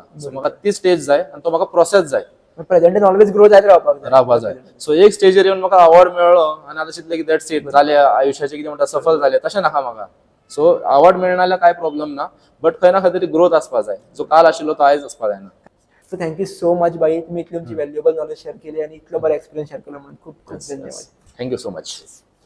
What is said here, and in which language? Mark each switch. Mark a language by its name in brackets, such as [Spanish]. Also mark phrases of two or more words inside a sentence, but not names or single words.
[Konkani] सो म्हाका ती स्टेज जाय आनी तो म्हाका प्रोसेस जाय, [English] present always grow [Konkani] जायत रावपाक जाय. सो एक स्टेजीर येवन म्हाका अवॉर्ड मेळ्ळो आनी आतां चिंतलें की [English] that's it, [Konkani] जालें आयुश्याचें कितें म्हणटा सफल जालें, तशें नाका म्हाका. सो अवॉर्ड मेळना जाल्यार कांय प्रॉब्लेम ना, बट खंय ना खंय तरी ग्रोथ आसपा जाय. जो काल आशिल्लो तो आयज आसपा जायना. [Marathi] सो [English] thank you so much [Marathi] बाई, तुम्ही इतली तुमची [English] valuable knowledge share [Marathi] केली आणि इतलं बरं [English] experience share [Marathi] केलं म्हणून खूप खूप धन्यवाद. [English] thank you so much.